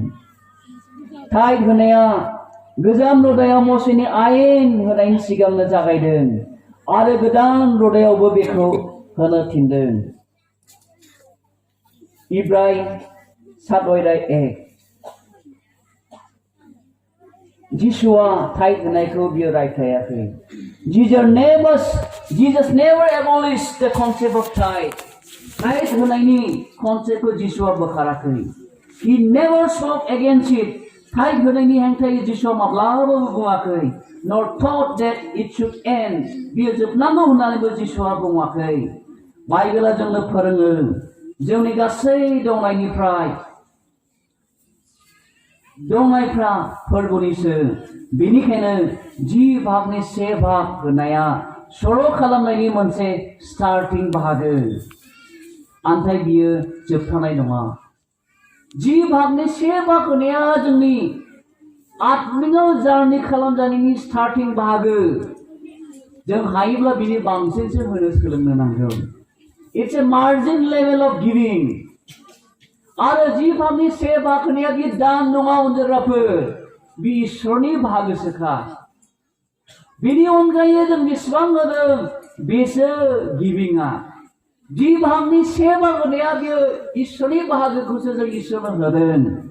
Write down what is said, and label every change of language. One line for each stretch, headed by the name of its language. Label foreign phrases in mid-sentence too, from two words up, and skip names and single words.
Bodo: टाइट होनाया गोजाम रदायाव मसेनि आयेन होनायनि सिगांनो जागायदों आरो गोदान रदायावबो बेखौ होनो थिनदों। इब्राय 7:1 जिसुआ टाइट होनायखौ बियो रायखायाखै।
English: Jesus never abolished the concept of tithe.
Bodo: टाइट होनायनि कनसेप्टखौ जिसुआ बोखाराखै।
English: He never spoke against it.
Bodo: टाइट होनायनि हेंथायै जिसुआ माब्लाबाबो बुङाखै।
English: Nor thought that it should end.
Bodo: बियो जोबनांगौ होननानैबो जिसुआ बुङाखै। बाइबेला जोंनो फोरोङो जोंनि गासै दंनायफ्रा फोरबोनिसो। बेनिखायनो 10 भागनि 1 भाग होनाया सर' खालामनायनि मोनसे स्टार्टिं बाहागो। आन्थाय बियो जोबथानाय नङा। 10 भागनि 1 भाग होनाया जोंनि आत्मियाव जारनि खालामजानायनि स्टार्टिं बाहागो। जों हायोब्ला बिनि बांसिनसो होनो सोलोंनो नांगौ।
English: It's a margin level of giving.
Bodo: आरो 10 भागनि 1 भाग होनाया बे दान नङा अनजाग्राफोर, बे इसोरनि बाहागोसोखा। बेनि अनगायै जों बेसेबां होदों बेसो गिभिंआ। 10 भागनि 1 भाग होनाया बियो इसोरनि बाहागोखौसो जों इसोरनो होदों।